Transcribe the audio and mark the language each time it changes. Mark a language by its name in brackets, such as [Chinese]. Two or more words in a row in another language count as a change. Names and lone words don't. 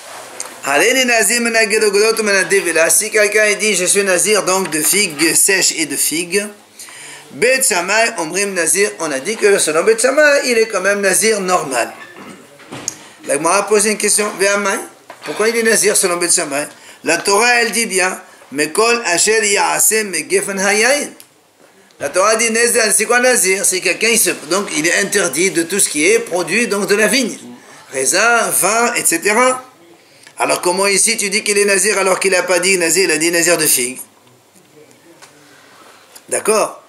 [French] Si quelqu'un dit je suis nazir donc de figues sèches et de figues, [Hebrew] בית שמאי אומרים נזיר, [French] on a dit que selon Bet Shammai il est quand même nazir normal. La Gemara a posé une question, pourquoi il est nazir selon Bet Shammai? La Torah elle dit bien, [Hebrew] מכל אשר יעשה מגפן היין. [French] La Torah dit nazir, c'est quoi nazir? C'est quelqu'un donc il est interdit de tout ce qui est produit donc de la vigne, raisin, vin, etc. Alors comment ici tu dis qu'il est nazir alors qu'il n'a pas dit nazir, il a dit nazir de figue? D'accord?